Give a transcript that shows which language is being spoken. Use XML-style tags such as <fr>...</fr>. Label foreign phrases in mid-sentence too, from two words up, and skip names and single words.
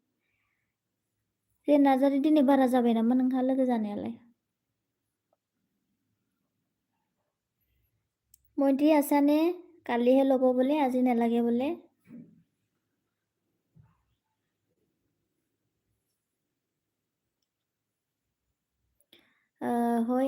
<brx>जे नार्जारि दिनै बारा जाबाय नामा नोंहा लोगो जानायालाय</brx> <as>মইন্ত্ৰী আছানে কালিহে ল'ব বোলে আজি নেলাগে বোলে हय</as>